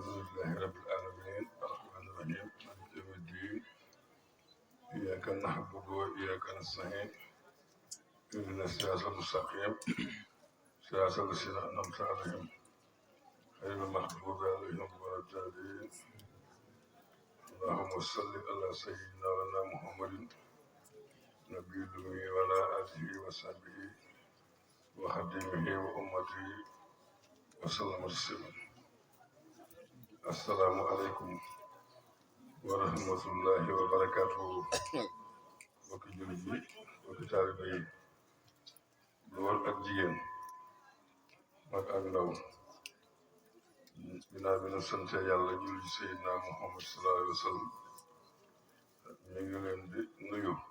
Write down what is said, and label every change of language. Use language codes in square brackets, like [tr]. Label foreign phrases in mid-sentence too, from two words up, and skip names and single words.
[ar] لله رب العالمين الرحمن الرحيم مالك يوم الدين إياك نعبد وإياك نستعين اهدنا الصراط المستقيم صراط الذين أنعمت عليهم غير المغضوب عليهم ولا الضالين اللهم صل على سيدنا ولنا محمد نبي الأمي وعلى آله وصحبه وخدمه وأمته وسلم تسليما السلام عليكم ورحمة الله وبركاته [wo] mbokki jullit yi mbokki taalibe yi góor ak jigéen mag ak ndaw ginnaaw bi nu sant yàlla julli ci Seydina Muhammad [ar] صلى الله عليه وسلم [wo] ñu ngi leen di nuyu